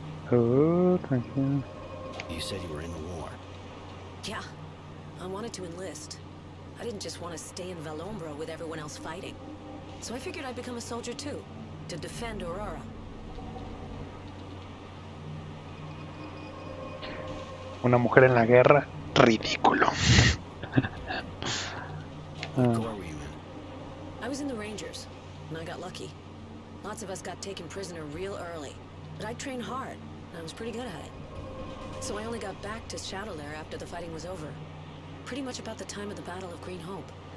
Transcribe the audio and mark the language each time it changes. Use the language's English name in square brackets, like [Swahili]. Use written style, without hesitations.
[Spanish] Oh, tranquilo. [English] You said you were in the war. Yeah, I wanted to enlist. I didn't just want to stay in Valombre with everyone else fighting. So I figured I'd become a soldier too, to defend Aurora. [Spanish] Una mujer en la guerra, ridículo. [English] What corps were you in? I was in the Rangers, and I got lucky. Lots of us got taken prisoner real early, but I trained hard, and I was pretty good at it. So I only got back to Shadowlair after the fighting was over. Pretty much about the time of the Battle of Green Hope.